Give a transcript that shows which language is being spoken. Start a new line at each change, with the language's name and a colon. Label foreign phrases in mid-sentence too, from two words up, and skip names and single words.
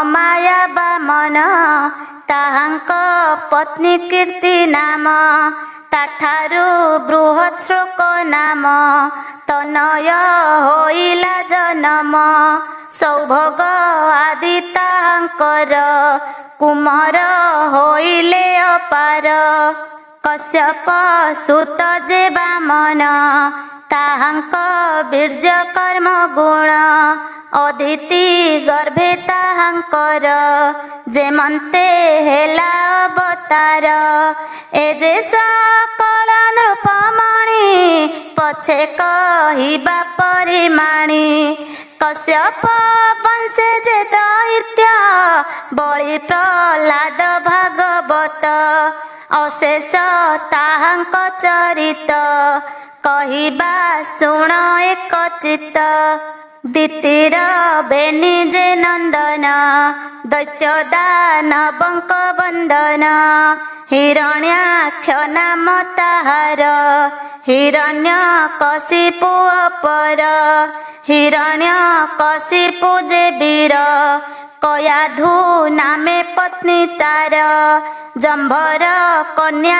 Odia: ମାୟା ବାମନ ତାହାଙ୍କ ପତ୍ନୀ କୀର୍ତ୍ତି ନାମ ତାଠାରୁ ବୃହତ୍ ଶ୍ଲୋକ ନାମ ତନୟ ହୋଇଲା ଜନ୍ମ ସୌଭଗ ଆଦି ତାହାଙ୍କର କୁମାର ହୋଇଲେ ଅପାର କଶ୍ୟପ ସୁତ ଯେ ବାମନ ତାହାଙ୍କ ବୀର୍ଯ୍ୟ କର୍ମ ଗୁଣ ଅଦିତି ଗର୍ଭେ ତାହାଙ୍କର ଯେମନ୍ତେ ହେଲା ଅବତାର ଏ ଯେ ସକଳ ନୃପମଣି ପଛେ କହିବା ପରିମାଣୀ କଶ୍ୟପ ବଂଶେ ଯେ ଦୈତ୍ୟ ବଳି ପ୍ରହ୍ଲାଦ ଭାଗବତ ଅଶେଷ ତାହାଙ୍କ ଚରିତ କହିବା ଶୁଣ ଏକ ଚିତ୍ତ ଦିତିର ବେନି ଯେ ନନ୍ଦନ ଦୈତ୍ୟ ଦାନବଙ୍କ ବନ୍ଦନ ହିରଣ୍ୟାକ୍ଷ ନାମ ତାହାର ହିରଣ୍ୟ କଶିପୁ ଅପର ହିରଣ୍ୟ କଶିପୁ ଯେ ବୀର କୟାଧୁ ନାମେ ପତ୍ନୀ ତାର ଜମ୍ଭର କନ୍ୟା